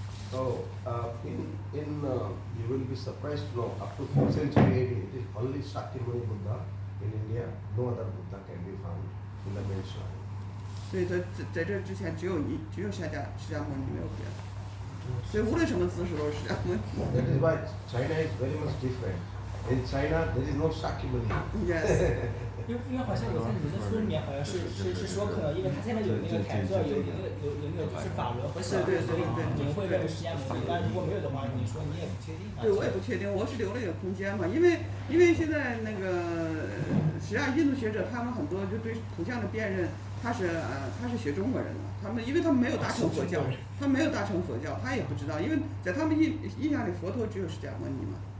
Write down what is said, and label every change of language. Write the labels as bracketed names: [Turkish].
[English] So you will be surprised to know up to 4th century AD it is only Shakyamuni Buddha in India. No other Buddha can be found in the main shrine. [Chinese] 所以在这之前只有释迦牟尼，没有别的。所以无论什么姿势都是释迦牟尼。 [English] That is why China is very much different. In China there is no Shakyamuni. Yes. [Chinese] 因为好像我在你们的书里面好像是说，可能因为他现在有那个凯座，有那个就是法轮和小轮，所以你们会认为释迦牟尼。但如果没有的话，你说你也不确定。对，我也不确定，我是留了一个空间嘛，因为现在那个实际上印度学者他们很多就对图像的辨认，他是学中国人的，因为他们没有大乘佛教，他也不知道，因为在他们印象里佛陀只有释迦牟尼嘛。